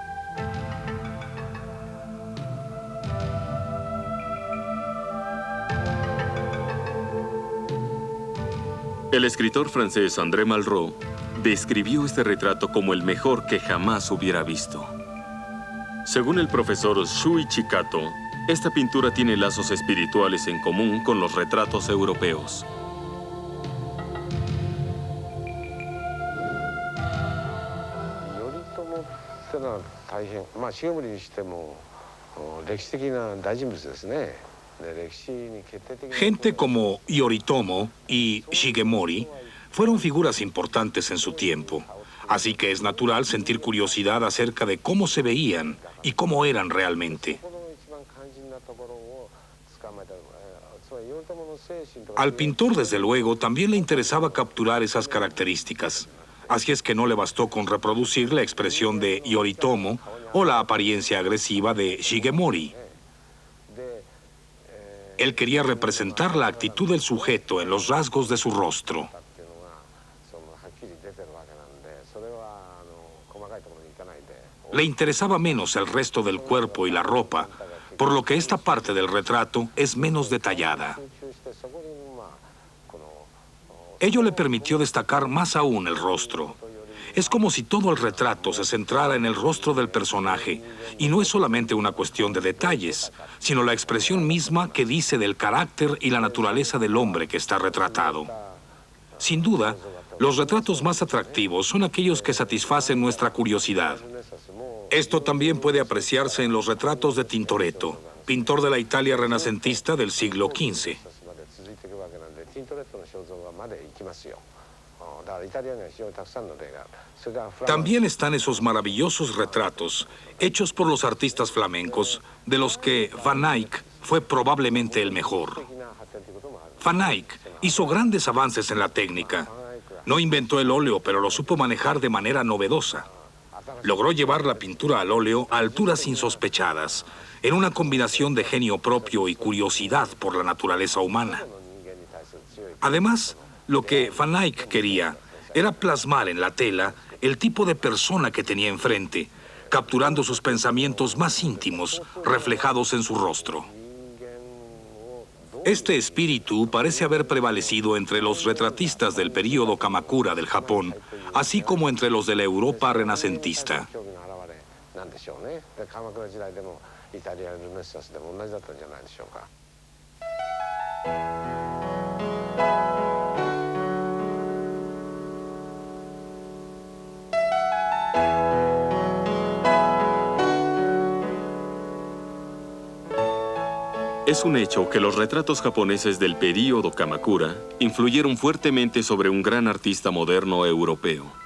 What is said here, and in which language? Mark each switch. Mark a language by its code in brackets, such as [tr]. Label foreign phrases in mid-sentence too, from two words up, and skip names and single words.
[es] El escritor francés André Malraux describió este retrato como el mejor que jamás hubiera visto. Según el profesor Shuichi Kato, esta pintura tiene lazos espirituales en común con los retratos europeos. [ja] 頼朝ってのは大変、まあ重盛にしても歴史的な大人物ですね。で歴史に決定的な [es] Gente como Yoritomo y Shigemori fueron figuras importantes en su tiempo, así que es natural sentir curiosidad acerca de cómo se veían y cómo eran realmente. [ja] この一番肝心なところを捕まえた、つまり頼朝の精神とか [es] Al pintor, desde luego, también le interesaba capturar esas características. Así es que no le bastó con reproducir la expresión de Yoritomo o la apariencia agresiva de Shigemori. [ja] で [es] Él quería representar la actitud del sujeto en los rasgos de su rostro. [ja] っていうのがはっきり出てるわけなんで、それは細かいところに行かないで。 [es] Le interesaba menos el resto del cuerpo y la ropa, por lo que esta parte del retrato es menos detallada. [ja] 集中してそこにこの [es] Ello le permitió destacar más aún el rostro. Es como si todo el retrato se centrara en el rostro del personaje, y no es solamente una cuestión de detalles, sino la expresión misma que dice del carácter y la naturaleza del hombre que está retratado. Sin duda, los retratos más atractivos son aquellos que satisfacen nuestra curiosidad. Esto también puede apreciarse en los retratos de Tintoretto, pintor de la Italia renacentista del siglo XV. [ja] まで続いていくわけなんで、ティントレットの肖像画まで行きますよ。だからイタリアには非常にたくさんの例がある。それからフランス [es] También están esos maravillosos retratos hechos por los artistas flamencos, de los que Van Eyck fue probablemente el mejor. [ja] 的な発展ということもある。 [es] Van Eyck hizo grandes avances en la técnica. No inventó el óleo, pero lo supo manejar de manera novedosa. Logró llevar la pintura al óleo a alturas insospechadas, en una combinación de genio propio y curiosidad por la naturaleza humana. [ja] 人間に対する強い [es] Además, lo que Van Eyck quería era plasmar en la tela el tipo de persona que tenía enfrente, capturando sus pensamientos más íntimos reflejados en su rostro. [ja] 人間をどう [es] Este espíritu parece haber prevalecido entre los retratistas del período Kamakura del Japón, así como entre los de la Europa renacentista. [ja] 競技の表れなんでしょうね。で鎌倉時代でもイタリアルネサンスでも同じだったんじゃないでしょうか。 [es] Es un hecho que los retratos japoneses del período Kamakura influyeron fuertemente sobre un gran artista moderno europeo.